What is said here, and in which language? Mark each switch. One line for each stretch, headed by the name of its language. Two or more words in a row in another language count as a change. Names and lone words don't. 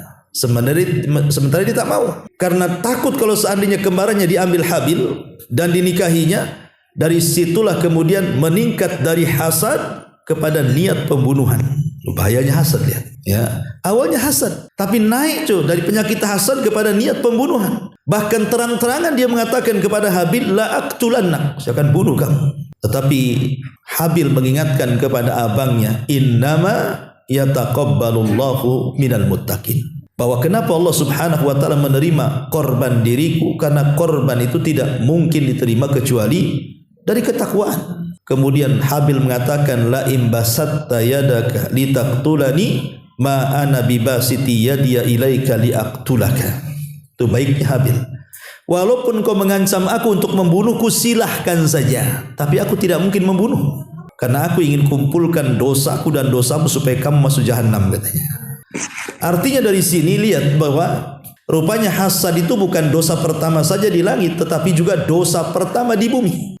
Indonesian: Sementara dia tak mau, karena takut kalau seandainya kembarannya diambil Habil dan dinikahinya. Dari situlah kemudian meningkat dari hasad kepada niat pembunuhan. Bahayanya hasad ya. Awalnya hasad, tapi naik dari penyakit hasad kepada niat pembunuhan. Bahkan terang-terangan dia mengatakan kepada Habil,
Arabic: لأقتلنك,
Indonesian: saya akan bunuh kamu. Tetapi Habil mengingatkan kepada abangnya,
Arabic: إنما يتقبل الله من المتقين,
Indonesian: bahwa kenapa Allah
Arabic: سبحانه وتعالى
Indonesian: menerima korban diriku, karena korban itu tidak mungkin diterima kecuali dari ketakwaan. Kemudian Habil mengatakan,
Arabic: لئن بسطت يدك لتقتلني ما أنا بباسط يدي إليك لأقتلك.
Indonesian: Itu baiknya Habil, walaupun kau mengancam aku untuk membunuhku, silahkan saja, tapi aku tidak mungkin membunuh, karena aku ingin kumpulkan dosaku dan dosamu supaya kamu masuk jahanam, katanya. Artinya dari sini lihat bahwa rupanya hasad itu bukan dosa pertama saja di langit, tetapi juga dosa pertama di bumi.